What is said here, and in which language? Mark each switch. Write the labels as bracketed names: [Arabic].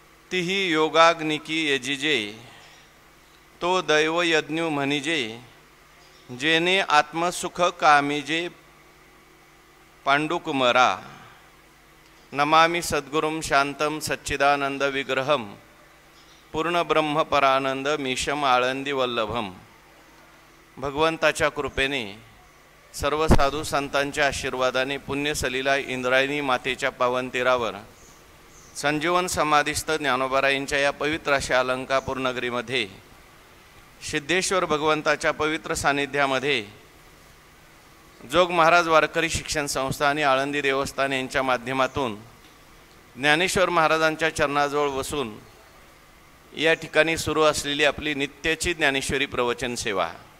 [Marathi] तिही योगाग्निकी यजिजे, तो दैवयज्ञ म्हणिजे, जेने आत्मसुख कामिजे पांडुकुमरा. [Sanskrit] नमामि सद्गुरुं शांतं सच्चिदानंद विग्रहं, पूर्ण ब्रह्म परानंद मीशम आळंदी वल्लभम. [Marathi] भगवंताच्या कृपेने, सर्व साधू संतांच्या आशीर्वादाने, पुण्यसलीला इंद्रायणी मातेच्या पावन तीरावर संजीवन समाधिस्थ ज्ञानोबारायांच्या या पवित्र अशा अलंकापूर नगरीमध्ये, सिद्धेश्वर भगवंताच्या पवित्र सानिध्यामध्ये, जोग महाराज वारकरी शिक्षण संस्था आणि आळंदी देवस्थान यांच्या माध्यमातून ज्ञानेश्वर महाराजांच्या चरणाजवळ बसून या ठिकाणी सुरू असलेली आपली नित्याची ज्ञानेश्वरी प्रवचन सेवा.